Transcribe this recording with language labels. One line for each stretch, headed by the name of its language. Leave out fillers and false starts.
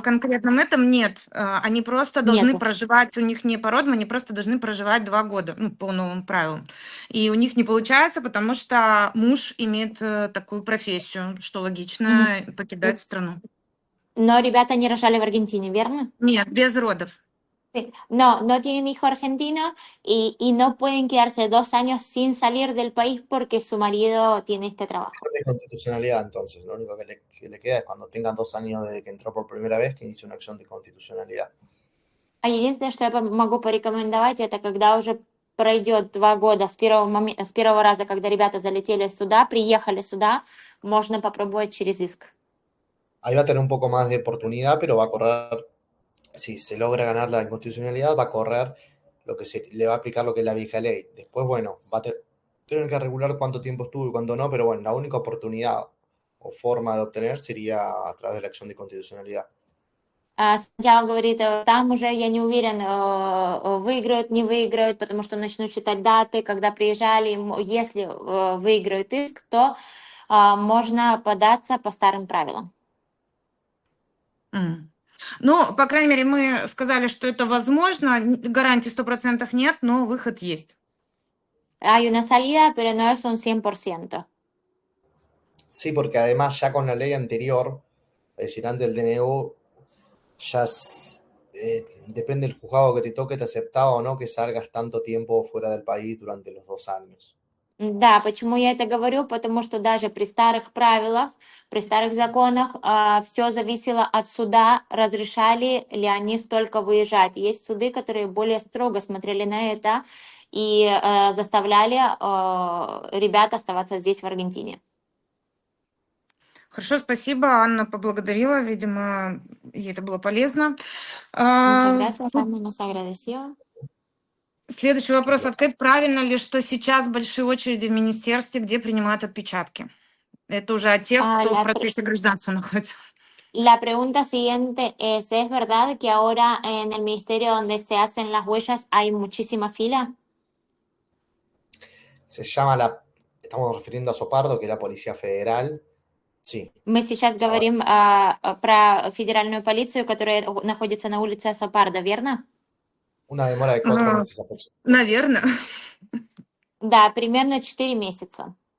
Russian: конкретном этом нет. Они просто должны Нету. проживать, у них не по родам, они просто должны проживать 2 года, ну, по новым правилам. И у них не получается, потому что муж имеет такую профессию, что логично покидать страну. Но ребята не рожали в Аргентине, верно? Нет, без родов.
Spanish: Sí. No, no tienen hijo argentino y no pueden quedarse 2 años sin salir del país porque su marido tiene este trabajo. De constitucionalidad, entonces, lo único que le queda es cuando tengan 2 años desde que entró por primera vez que inicie una acción de constitucionalidad.
Russian: А единственное, что я могу порекомендовать, это когда уже пройдет 2 года с первого раза, когда ребята залетели сюда, приехали сюда, можно попробовать через иск.
Spanish: Ahí va a tener un poco más de oportunidad, pero va a correr, si se logra ganar la inconstitucionalidad, va a correr lo que se le va a aplicar lo que es la vieja ley. Después, bueno, va a tener que regular cuánto tiempo estuvo y cuánto no, pero bueno, la única oportunidad o forma de obtener sería a través de la acción de constitucionalidad.
Russian: Сантьяго говорит, там уже я не уверен, выиграют, не выиграют, потому что начнут считать даты, когда приезжали. Если выиграют иск, то можно податься по старым правилам. Ну, по крайней мере, мы сказали, что это возможно. Гарантий 100% нет, но выход есть.
Spanish: Hay una salida, pero no es un 100%. Sí, porque además ya con la ley anterior, es decir, antes del DNU, ya depende del juzgado que te toque, te aceptaba o no que salgas tanto tiempo fuera del país durante los 2 años.
Russian: Да, почему я это говорю? Потому что даже при старых правилах, при старых законах все зависело от суда, разрешали ли они столько выезжать. Есть суды, которые более строго смотрели на это и заставляли ребят оставаться здесь, в Аргентине. Хорошо, спасибо. Анна поблагодарила, видимо, ей это было полезно.
Spanish: Muchas gracias, Ana nos agradeció.
Russian: Следующий вопрос. Ответ: правильно ли, что сейчас большие очереди в министерстве, где принимают отпечатки? Это уже от тех, кто в процессе гражданства находится.
Spanish: La pregunta siguiente ¿es verdad que ahora en el ministerio donde se hacen las huellas hay muchísima fila? Se llama estamos refiriendo a Sopardo, que es la Policía Federal. Sí.
Russian: Мы сейчас говорим про федеральную полицию, которая находится на улице Сапарда, верно?
Spanish: Una demora de 4 meses aproximadamente.
Russian: Наверное. Да, примерно 4 месяца.